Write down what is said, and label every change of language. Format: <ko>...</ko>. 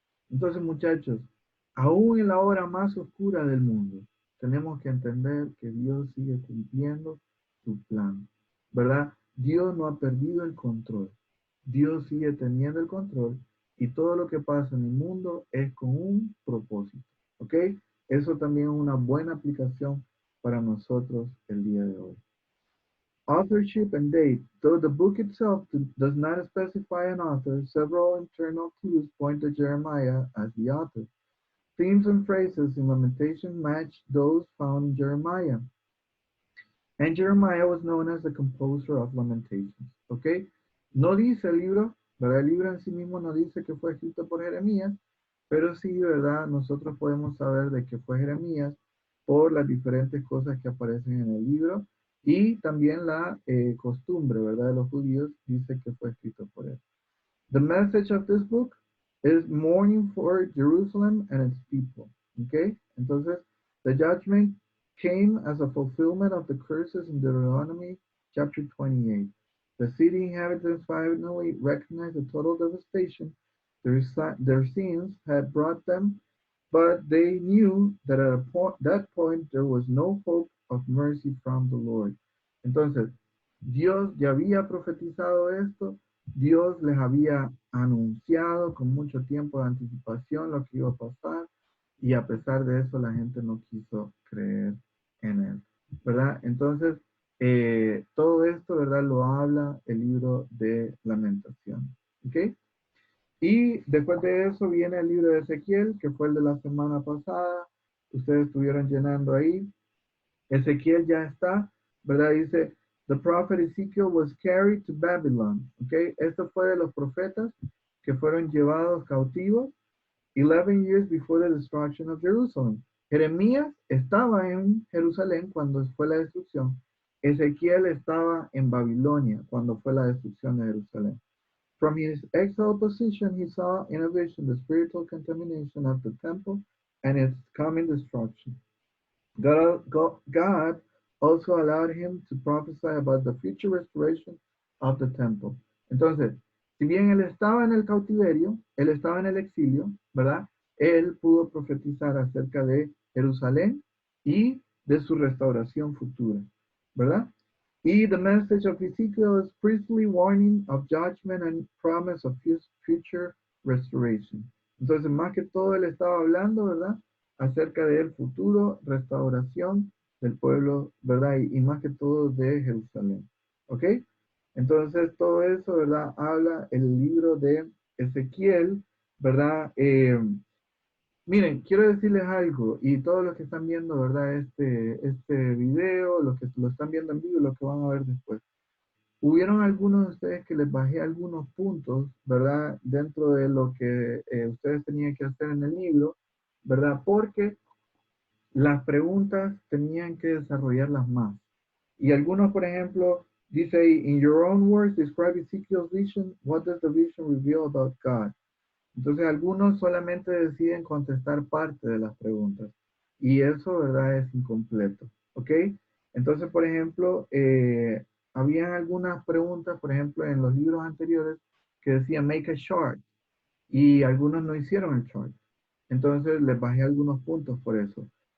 <es>Entonces, muchachos, aún en la hora más oscura del mundo, tenemos que entender que Dios sigue cumpliendo su plan, ¿verdad? Dios no ha perdido el control. Dios sigue teniendo el control y todo lo que pasa en el mundo es con un propósito, ¿ok? Eso también es una buena aplicación para nosotros el día de hoy.</es> <en>Authorship and date. Though the book itself does not specify an author, several internal clues point to Jeremiah as the author. Themes and phrases in Lamentation match those found in Jeremiah. And Jeremiah was known as the composer of Lamentations.</en> <es>¿Ok? No dice el libro, ¿verdad? El libro en sí mismo no dice que fue escrito por Jeremías, pero sí, ¿verdad? Nosotros podemos saber de que fue Jeremías por las diferentes cosas que aparecen en el libro y también la costumbre, ¿verdad? De los judíos dice que fue escrito por él.</es> <en>The message of this book is mourning for Jerusalem and its people. Okay? Entonces, the judgment came as a fulfillment of the curses in Deuteronomy chapter 28. The city inhabitants finally recognized the total devastation their sins had brought them, but they knew that at that point there was no hope of mercy from the Lord.</en> <es>Entonces, Dios ya había profetizado esto, Dios les había anunciado con mucho tiempo de anticipación lo que iba a pasar, y a pesar de eso la gente no quiso creer en él, ¿verdad? Entonces, todo esto, ¿verdad? Lo habla el libro de Lamentación, ¿ok? Y después de eso viene el libro de Ezequiel, que fue el de la semana pasada. Ustedes estuvieron llenando ahí. Ezequiel ya está, ¿verdad?</es> <en>Dice, the prophet Ezekiel was carried to Babylon.</en> <es>¿Ok? Esto fue de los profetas que fueron llevados cautivos</es> <en>11 years before the destruction of Jerusalem.</en> <es>Jeremías estaba en Jerusalén cuando fue la destrucción. Ezequiel estaba en Babilonia cuando fue la destrucción de Jerusalén.</es> <en>From his exiled position, he saw in a vision the spiritual contamination of the temple and its coming destruction. God also allowed him to prophesy about the future restoration of the temple.</en> <es>Entonces, si bien él estaba en el cautiverio, él estaba en el exilio, ¿verdad? Él pudo profetizar acerca de Jerusalén y de su restauración futura, ¿verdad?</es> <en>Y the message of Ezekiel is priestly warning of judgment and promise of his future restoration.</en> <es>Entonces, más que todo, él estaba hablando, ¿verdad? Acerca del futuro restauración del pueblo, ¿verdad? Y más que todo de Jerusalén. ¿Ok? Entonces, todo eso, ¿verdad? Habla el libro de Ezequiel, ¿verdad? Miren, quiero decirles algo, y todos los que están viendo, ¿verdad? Este video, los que lo están viendo en vivo y los que van a ver después. Hubieron algunos de ustedes que les bajé algunos puntos, ¿verdad? Dentro de lo que ustedes tenían que hacer en el libro, ¿verdad? Porque las preguntas tenían que desarrollarlas más. Y algunos, por ejemplo, dice ahí,</es> <en>in your own words, describe Ezekiel's vision. What does the vision reveal about God?</en> <es>Entonces, algunos solamente deciden contestar parte de las preguntas. Y eso, ¿verdad? Es incompleto. ¿Ok? Entonces, por ejemplo, habían algunas preguntas, por ejemplo, en los libros anteriores que decían</es> <en>make a chart.</en> <es>Y algunos no hicieron el chart. Entonces, les bajé algunos puntos por eso.</es>